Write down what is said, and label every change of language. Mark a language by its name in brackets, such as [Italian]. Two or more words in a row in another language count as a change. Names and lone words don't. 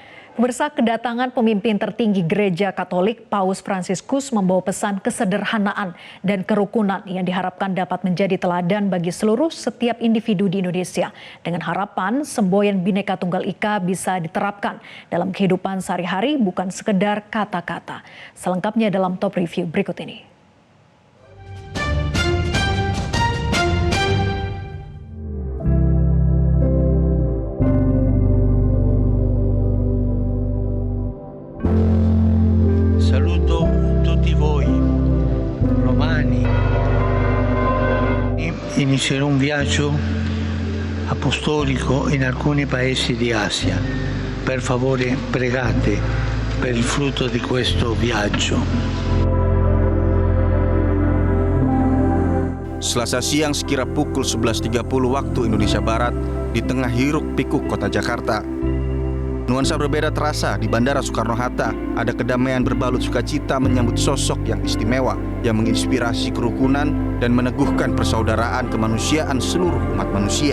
[Indonesian] Pemirsa, kedatangan pemimpin tertinggi Gereja Katolik Paus Fransiskus membawa pesan kesederhanaan dan kerukunan yang diharapkan dapat menjadi teladan bagi seluruh setiap individu di Indonesia. Dengan harapan semboyan Bhinneka Tunggal Ika bisa diterapkan dalam kehidupan sehari-hari, bukan sekedar kata-kata. Selengkapnya dalam Top Review berikut ini. [Italian] Saluto tutti voi, romani. Inizierò un viaggio apostolico in alcuni paesi di Asia. Per favore pregate per il frutto di questo viaggio. [Indonesian] Selasa siang sekira pukul 11.30 waktu Indonesia Barat, di tengah hiruk-pikuk kota Jakarta. Nuansa berbeda terasa di Bandara Soekarno-Hatta. Ada kedamaian berbalut sukacita menyambut sosok yang istimewa, yang menginspirasi kerukunan dan meneguhkan persaudaraan kemanusiaan seluruh umat manusia.